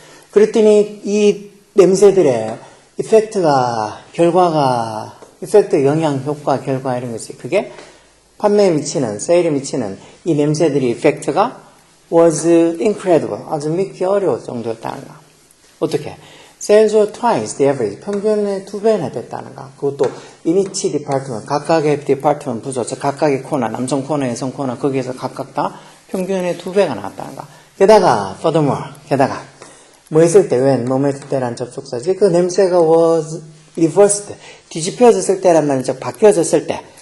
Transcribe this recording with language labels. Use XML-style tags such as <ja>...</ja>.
<ko>그랬더니 이 냄새들의 이펙트가, 결과가, 이펙트 영향, 효과, 결과 이런 것이 그게 판매에 미치는, 세일에 미치는 이 냄새들이 이펙트가</ko> <en>was incredible.</en> <ko>아주 믿기 어려울 정도였다는 거. 어떻게?</ko> <en>Sales were twice the average.</en> <ko>평균의 2배나 됐다는 거. 그것도</ko> <en>in each department.</en> <ko>각각의 디파트먼트 부서, 각각의 코너, 남성 코너, 여성 코너, 거기에서 각각 다 평균의 2배가 나왔다는 거. 게다가,</ko> <en>furthermore,</en> <ko>게다가, 뭐 했을 때, when, 뭐뭐 했을 때란 접속사지. 그 냄새가</ko> <en>was reversed.</en> <ko>뒤집혀졌을 때란 말은 즉 바뀌어졌을 때.</ko>